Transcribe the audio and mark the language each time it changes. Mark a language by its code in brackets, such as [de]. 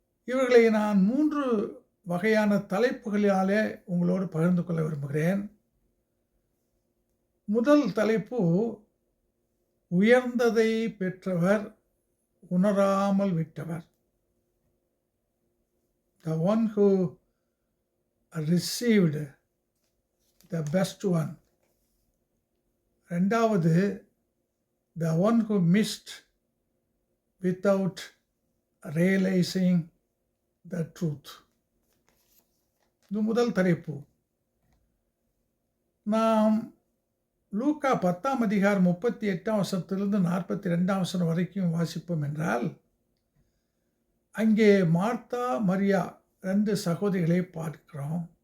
[ta] இவர்களை நான் 3 வகையான தலைப்புகளினாலே உங்களோடு பகிர்ந்து கொள்ள விரும்புகிறேன். முதல் தலைப்பு, உயர்ந்ததை பெற்றவர் உணராமல் விட்டவர். [en] The one who received the best one. 2வது, the one who missed without realizing the truth. [ta] இது முதல் தலைப்பு. நாம் லூக்கா 10ஆம் அதிகாரம் 38ஆம் வசனத்திலிருந்து 42ஆம் வசனம் வரைக்கும் வாசிப்போம் என்றால், அங்கே மார்த்தா மரியா 2 சகோதரிகளை பார்க்கிறோம்.